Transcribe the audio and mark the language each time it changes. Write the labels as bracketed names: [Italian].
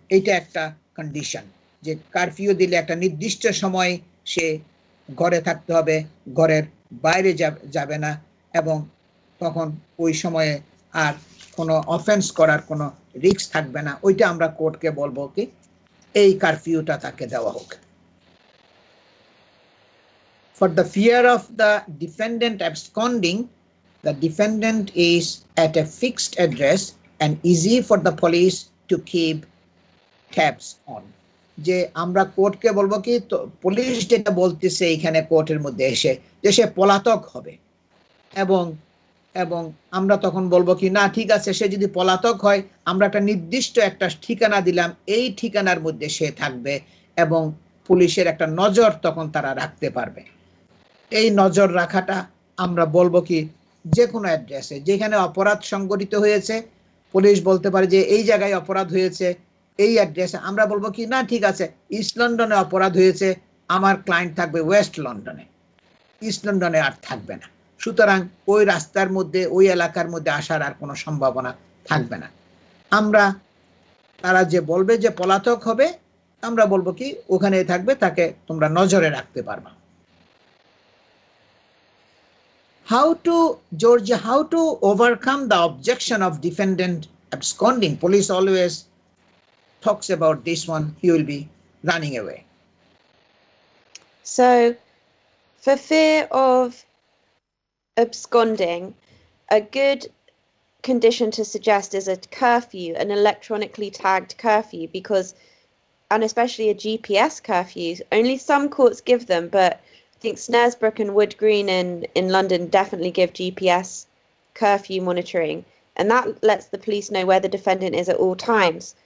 [Bangla] এইটা একটা কন্ডিশন যে কারফিউ দিলে একটা নির্দিষ্ট সময় সে ঘরে থাকতে হবে, ঘরের বাইরে যাবে না এবং তখন ওই সময়ে আর কোনো অফেন্স করার কোনো রিস্ক থাকবে না। ওইটা আমরা কোর্টকে বলবো কি এই কারফিউটা তাকে দেওয়া হোক। [English] For the fear of the defendant absconding, the defendant is at a fixed address and easy for the police to keep tabs on. [Bangla] যে আমরা কোর্টকে বলবো কি পুলিশ যেটা বলতেছে এখানে কোর্টের মধ্যে এসে যে সে পলাতক হবে এবং এবং আমরা তখন বলবো কি না ঠিক আছে, সে যদি পলাতক হয় আমরা একটা নির্দিষ্ট একটা ঠিকানা দিলাম, এই ঠিকানার মধ্যে সে থাকবে এবং পুলিশের একটা নজর তখন তারা রাখতে পারবে। এই নজর রাখাটা আমরা বলবো কি যে কোনো অ্যাড্রেসে যেখানে অপরাধ সংঘটিত হয়েছে পুলিশ বলতে পারে যে এই জায়গায় অপরাধ হয়েছে, এই অ্যাড্রেসে আমরা বলবো কি না ঠিক আছে ইস্ট লন্ডনে অপরাধ হয়েছে, আমার ক্লায়েন্ট থাকবে ওয়েস্ট লন্ডনে, ইস্ট লন্ডনে আর থাকবে না। সুতরাং ওই রাস্তার মধ্যে ওই এলাকার মধ্যে আসার আর কোনো সম্ভাবনা থাকবে না। আমরা তারা যে বলবে যে পলাতক হবে আমরা বলবো কি ওখানে থাকবে, তাকে তোমরা নজরে রাখতে পারবা। [English] How to overcome the objection of defendant absconding? Police always talks about this one, he will be running away. So for fear of absconding, a good condition to suggest is a curfew, an electronically tagged curfew, because, and especially a GPS curfew, only some courts give them, but I think Snaresbrook and Wood Green in London definitely give GPS curfew monitoring, and that lets the police know where the defendant is at all times.